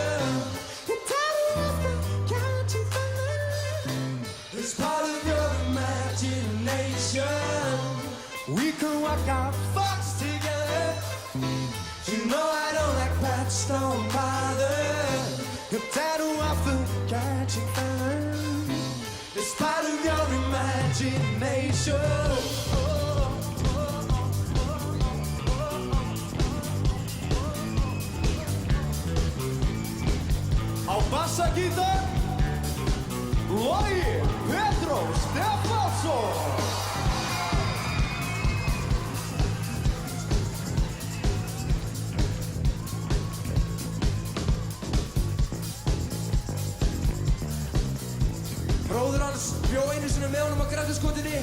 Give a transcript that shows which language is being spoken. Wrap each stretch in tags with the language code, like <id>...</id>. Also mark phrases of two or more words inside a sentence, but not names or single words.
<en>The tattoo of the catchy fella is part of your imagination. We can walk our thoughts together. You know I don't like pets, don't bother. Your tattoo of the catchy fella is part of your imagination.</en> <is>Á bassagítar, Logi Petró Stefánsson. Bróður hans bjó einu sinni með honum á Grettisgötunni.</is>